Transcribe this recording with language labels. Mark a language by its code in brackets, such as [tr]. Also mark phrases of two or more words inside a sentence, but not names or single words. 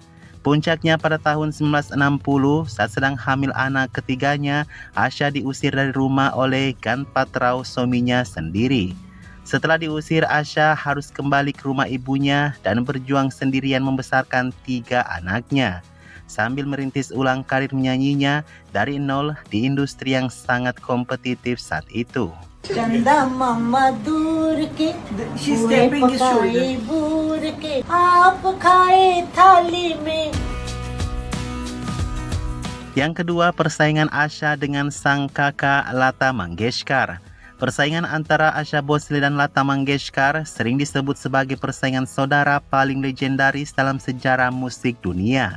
[id] Puncaknya pada tahun 1960 saat sedang hamil anak ketiganya, Asha diusir dari rumah oleh Ganpatrao suaminya sendiri. Setelah diusir, Asha harus kembali ke rumah ibunya dan berjuang sendirian membesarkan 3 anaknya, sambil merintis ulang karir menyanyinya dari nol di industri yang sangat kompetitif saat itu. [hi] चंदा मामा दूर के [en] She's [hi] पूरे [en] tapping his [hi] पकाए [en] shoulder. [hi] बूर के आप खाए थाली में. [id] Yang kedua, persaingan Asha dengan sang kakak Lata Mangeshkar. Persaingan antara Asha Bhosle dan Lata Mangeshkar sering disebut sebagai persaingan saudara paling legendaris dalam sejarah musik dunia.